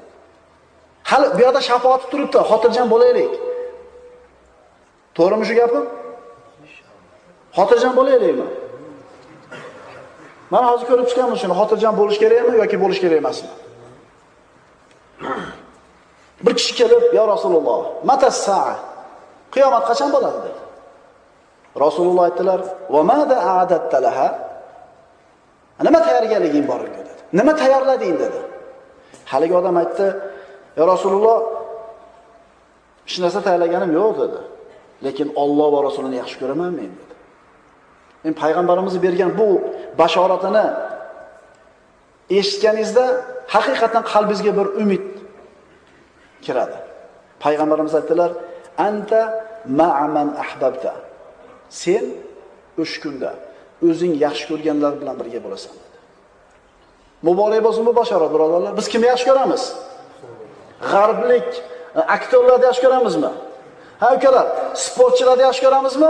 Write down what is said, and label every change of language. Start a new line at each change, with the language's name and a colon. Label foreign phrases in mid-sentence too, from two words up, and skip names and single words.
Uzbek: Hali bu yerda shafoat turibdi, xotirjam bo'laylik. To'g'rimi shu gapim? Xotirjam bo'laylikmi? Mana hozir ko'rib chiqamiz shuni, xotirjam bo'lish kerakmi yoki bo'lish kerak emasmi? Bir kishi kelib,
Arabic: "يا رسول الله, متى الساعة?"
Uzbek: Qiyomat qachon bo'ladi dedi. Rasululloh aytdilar:
Arabic: "وماذا أعددت لها?"
Uzbek: Nima tayyorgarliging bor edi dedi. Nima tayyorlading dedi. Haligi odam aytdi:
Arabic: "يا رسول الله,
Uzbek: hech narsa tayyorlaganim yo'q" dedi. lekin Alloh va Rasulini yaxshi ko'raman men dedi. Men payg'ambarimiz bergan bu bashoratini eshitganingizda haqiqatan qalbingizga bir umid kiradi. Payg'ambarimiz aytdilar:
Arabic: "أنت مع من أحببت."
Uzbek: Sen o'sha kunda o'zing yaxshi ko'rganlar bilan birga bo'lasan dedi. Muborak bo'lsin bu bashorat, birodarlar. Biz kimni yaxshi ko'ramiz? G'arblik aktyorlarni yaxshi ko'ramizmi? Ha, ukalar, sportchilarni yaxshi ko'ramizmi?